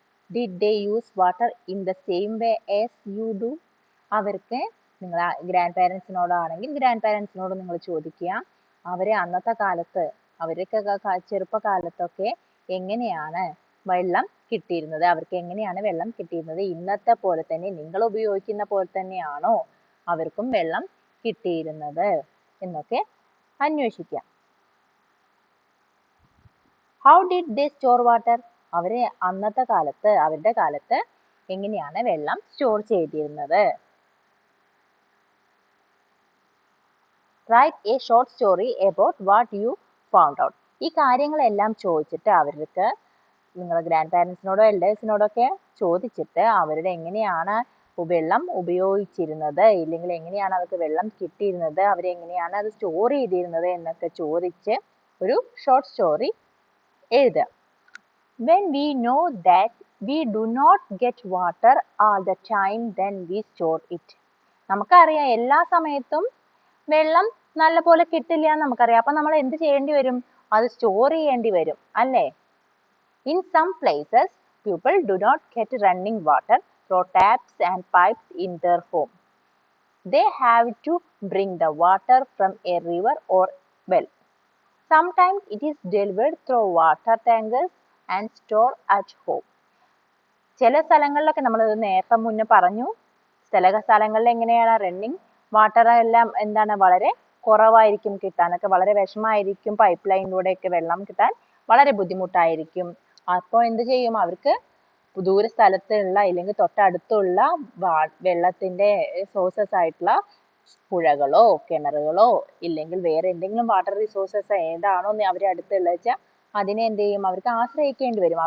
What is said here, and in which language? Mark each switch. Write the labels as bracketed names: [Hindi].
[English] Did they use water in the same way as you do? [Malayalam] അവർക്ക്, നിങ്ങൾ grand പാരൻസിനോടാണെങ്കിൽ grand പാരൻസിനോട് നിങ്ങൾ ചോദിക്കുക, അവരെ അന്നത്തെ കാലത്ത്, അവരൊക്കെ ചെറുപ്പകാലത്തൊക്കെ എങ്ങനെയാണ് വെള്ളം കിട്ടിയിരുന്നത്, അവർക്ക് എങ്ങനെയാണ് വെള്ളം കിട്ടിയിരുന്നത്, ഇന്നത്തെ പോലെ തന്നെ നിങ്ങൾ ഉപയോഗിക്കുന്ന പോലെ തന്നെയാണോ അവർക്കും വെള്ളം കിട്ടിയിരുന്നത് എന്നൊക്കെ അന്വേഷിക്കാം. [English] How did they store water? [Malayalam] അവര് അന്നത്തെ കാലത്ത്, അവരുടെ കാലത്ത് എങ്ങനെയാണ് വെള്ളം സ്റ്റോർ ചെയ്തിരുന്നത്? [English] Write a short story about what you found out. [Malayalam] ഈ കാര്യങ്ങളെല്ലാം ചോദിച്ചിട്ട് അവർക്ക്, നിങ്ങൾ ഗ്രാൻഡ് പാരൻസിനോടോ എൽഡേഴ്സിനോടോ ഒക്കെ ചോദിച്ചിട്ട് അവരുടെ എങ്ങനെയാണ് വെള്ളം ഉപയോഗിച്ചിരുന്നത്, ഇല്ലെങ്കിൽ എങ്ങനെയാണ് അവർക്ക് വെള്ളം കിട്ടിയിരുന്നത്, അവരെങ്ങനെയാണ് അത് സ്റ്റോർ ചെയ്തിരുന്നത് എന്നൊക്കെ ചോദിച്ച് ഒരു ഷോർട്ട് സ്റ്റോറി എഴുതുക. [English] When we know that we do not get water all the time, then we store it. [Malayalam] നമുക്കറിയാം എല്ലാ സമയത്തും വെള്ളം നല്ല പോലെ കിട്ടില്ല എന്ന് നമുക്കറിയാം. അപ്പൊ നമ്മൾ എന്ത് ചെയ്യേണ്ടി വരും? അത് സ്റ്റോർ ചെയ്യേണ്ടി വരും അല്ലേ. [English] In some places people do not get running water through taps and pipes in their home. They have to bring the water from a river or well. Sometimes it is delivered through water tankers and stored at home. [Malayalam] ചില സ്ഥലങ്ങളിലൊക്കെ നമ്മൾ നേരത്തെ മുന്നേ പറഞ്ഞു, ചില സ്ഥലങ്ങളിൽ എങ്ങനെയാണ് running water എല്ലാം എന്താണ് വളരെ കുറവായിരിക്കും, കിട്ടാനൊക്കെ വളരെ വിഷമായിരിക്കും, പൈപ്പ് ലൈനിലൂടെയൊക്കെ വെള്ളം കിട്ടാൻ വളരെ ബുദ്ധിമുട്ടായിരിക്കും. അപ്പോൾ എന്ത് ചെയ്യും, അവർക്ക് ദൂര സ്ഥലത്തുള്ള അല്ലെങ്കിൽ തൊട്ടടുത്തുള്ള വെള്ളത്തിന്റെ സോഴ്സസ് ആയിട്ടുള്ള പുഴകളോ കിണറുകളോ ഇല്ലെങ്കിൽ വേറെ എന്തെങ്കിലും വാട്ടർ റിസോഴ്സസ് ഏതാണോ അവരെ അടുത്തുള്ള വെച്ചാൽ അതിനെ എന്ത് ചെയ്യും, അവർക്ക് ആശ്രയിക്കേണ്ടി വരും.